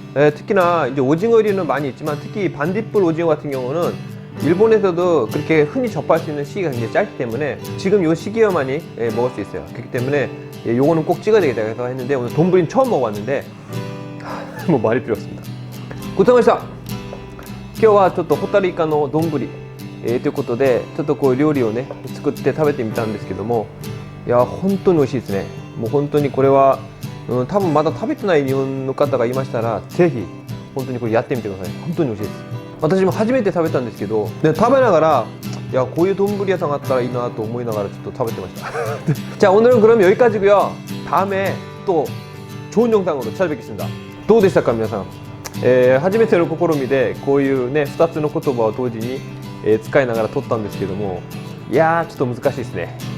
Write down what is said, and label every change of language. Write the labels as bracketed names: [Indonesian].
[Korean] 네, 특히나 이제 오징어 요리는 많이 있지만 특히 반딧불 오징어 같은 경우는 일본에서도 그렇게 흔히 접할 수 있는 시기가 굉장히 짧기 때문에 지금 요 시기에만이 먹을 수 있어요. 그렇기 때문에 요거는 꼭 찍어야 되겠다 해서 했는데, 오늘 돈부리는 처음 먹어봤는데 뭐 말이 필요 없습니다. 고생하셨습니다. [Japanese] 今日はちょっとホタルイカの丼ということで、ちょっとこう料理をね作って食べてみたんですけども、いや本当に美味しいですね。もう本当にこれは、多分まだ食べてない日本の方がいましたら、ぜひ本当にこれやってみてください。本当に美味しいです。私も初めて食べたんですけど、で食べながら、いやこういう丼屋さんがあったらいいなと思いながらちょっと食べてました。 [Korean] 자, 오늘은 그럼 여기까지고요. 다음에 또 좋은 영상으로 찾아뵙겠습니다. [Japanese] どうでしたか皆さん。初めての試みでこういうね2つの言葉を同時に、使いながら撮ったんですけども、いやーちょっと難しいですね。